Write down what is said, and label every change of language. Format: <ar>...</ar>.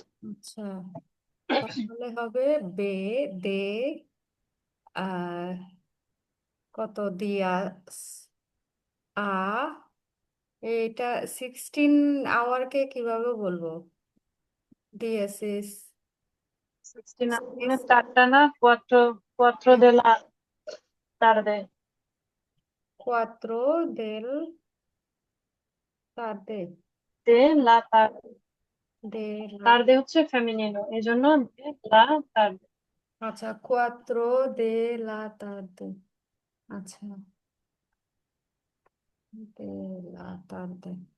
<bn>আচ্ছা, তাহলে হবে বে, দে, আহ কত দিয়া, আ, এটা 16 আওয়ারকে কিভাবে বলবো? দিয়েছিস।</bn> <es>16,</es> <bn>মানে চারটা না,</bn> <es>cuatro, cuatro de la tarde। cuatro del tarde, de la tarde। de la,</es> <bn>tarde হচ্ছে ফেমিনিনো, এই জন্য</bn> <es>de la tarde। আচ্ছা, cuatro de la tarde। আচ্ছা, de la tarde।</es>